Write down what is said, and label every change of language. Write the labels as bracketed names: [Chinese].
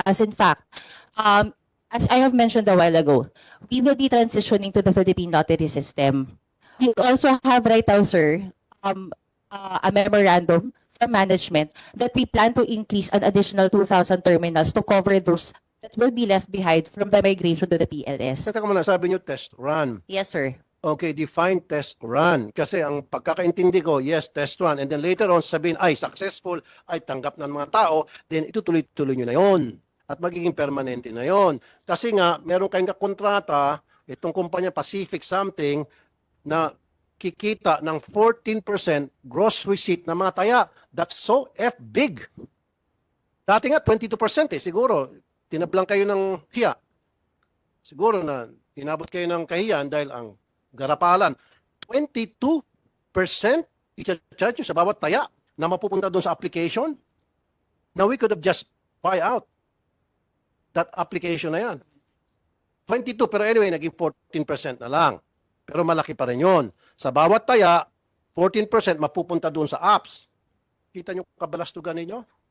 [English] As in fact, as I have mentioned a while ago, we will be transitioning to the Philippine lottery system. We also have right now, sir, a memorandum from management that we plan to increase an additional 2,000 terminals to cover those that will be left behind from the migration to the PLS. [Filipino] Teka muna, sabi niyo test run. [English] Yes, sir. Okay, define test run. [Filipino] Kasi ang pagkakaintindi ko, yes, test run. And then later on, sabihin, ay, successful, ay, tanggap ng mga tao, then itutuloy-tuloy nyo na yon. At magiging permanente na yon. Kasi nga, meron kayong kakontrata, itong kumpanya Pacific something, na kikita ng 14% gross receipt na mga taya. [English] That's so big. Dati nga, 22% eh. [Filipino] Siguro, tinablang kayo ng hiya. Siguro na inabot kayo ng kahiyan dahil ang garapalan, 22% i-charge sa bawat taya na mapupunta doon sa application. [English] Now we could have just buy out that application na yan. [Filipino] 22, pero anyway, naging 14% na lang. Pero malaki pa rin yun. Sa bawat taya, 14% mapupunta doon sa apps. Kita nyo kabalastugan ninyo?